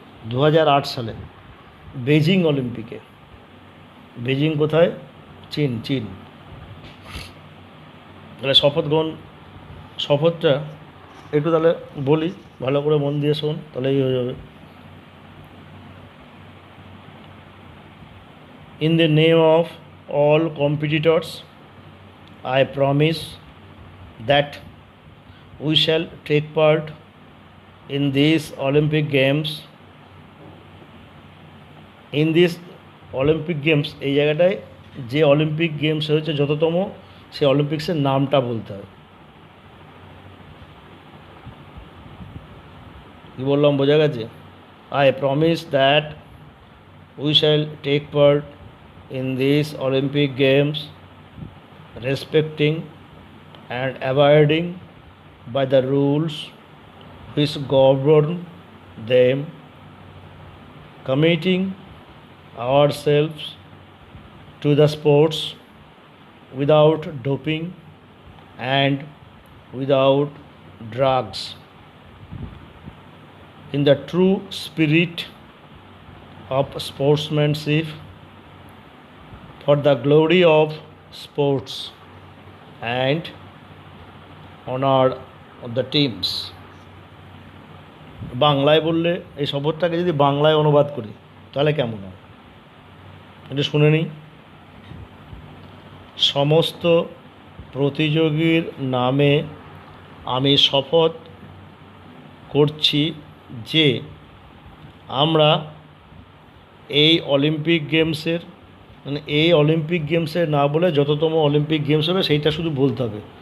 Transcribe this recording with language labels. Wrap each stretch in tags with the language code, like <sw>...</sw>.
<bn>2008 সালে বেজিং অলিম্পিকে। বেজিং কোথায়? চীন। তাহলে শপথটা একটু তাহলে বলি, ভালো করে মন দিয়ে শোন, তাহলেই হয়ে যাবে।</bn> <en>In the name of all competitors, I promise that we shall take part in these Olympic Games. In these Olympic Games,</en> <bn>এই জায়গাটায় যে অলিম্পিক গেমস হয়েছে যততম, সেই অলিম্পিক্সের নামটা বলতে হবে। কী বললাম, বোঝা গেছে?</bn> <en>I promise that we shall take part in these Olympic Games, respecting and abiding by the rules which govern them, committing ourselves to the sports without doping and without drugs, in the true spirit of sportsmanship, for the glory of sports and honor of the teams.</en> <bn>বাংলায় বললে, এই শপথটাকে যদি বাংলায় অনুবাদ করি তাহলে কেমন হয় এটা শুনে নিই। সমস্ত প্রতিযোগীর নামে আমি শপথ করছি যে আমরা এই অলিম্পিক গেমসের, মানে এই অলিম্পিক গেমসে না বলে যততম অলিম্পিক গেমস হবে সেইটা শুধু বলতে হবে।</bn>